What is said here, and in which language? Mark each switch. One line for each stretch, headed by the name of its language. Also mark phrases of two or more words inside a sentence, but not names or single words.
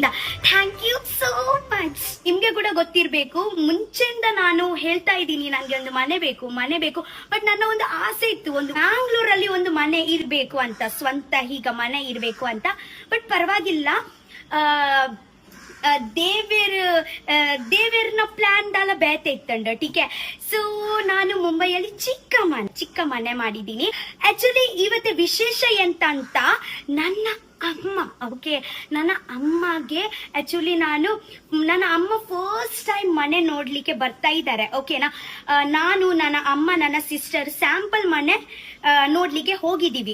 English: Thank you so much.
Kannada: ನಿಮ್ಗೆ ಕೂಡ ಗೊತ್ತಿರ್ಬೇಕು, ಮುಂಚೆಯಿಂದ ನಾನು ಹೇಳ್ತಾ ಇದ್ದೀನಿ ನನಗೆ ಒಂದು ಮನೆ ಬೇಕು. ಬಟ್ ನನ್ನ ಒಂದು ಆಸೆ ಇತ್ತು, ಒಂದು ಬ್ಯಾಂಗ್ಳೂರಲ್ಲಿ ಒಂದು ಮನೆ ಇರ್ಬೇಕು ಅಂತ, ಸ್ವಂತ ಹೀಗ ಮನೆ ಇರ್ಬೇಕು ಅಂತ. ಬಟ್ ಪರವಾಗಿಲ್ಲ,
Tulu: ದೇವರನ ಪ್ಲಾನ್ ದಾಲ ಬೇತೆ ಇತ್ತಂಡ.
Kannada: ಟೀಕೆ, ಸೊ ನಾನು ಮುಂಬೈಯಲ್ಲಿ ಚಿಕ್ಕ ಮನೆ ಮಾಡಿದ್ದೀನಿ. ಆಕ್ಚುಲಿ ಇವತ್ತು ವಿಶೇಷ ಎಂತ ಅಂತ, ನನ್ನ ಅಮ್ಮ, ಓಕೆ, ನನ್ನ ಅಮ್ಮಗೆ ಆಕ್ಚುಲಿ ನನ್ನ ಅಮ್ಮ
English: first time
Kannada: ಮನೆ ನೋಡ್ಲಿಕ್ಕೆ ಬರ್ತಾ ಇದ್ದಾರೆ. ಓಕೆನಾ, ನಾನು ನನ್ನ ಅಮ್ಮ ನನ್ನ
English: sister sample
Kannada: ಮನೆ ನೋಡ್ಲಿಕ್ಕೆ ಹೋಗಿದ್ದೀವಿ.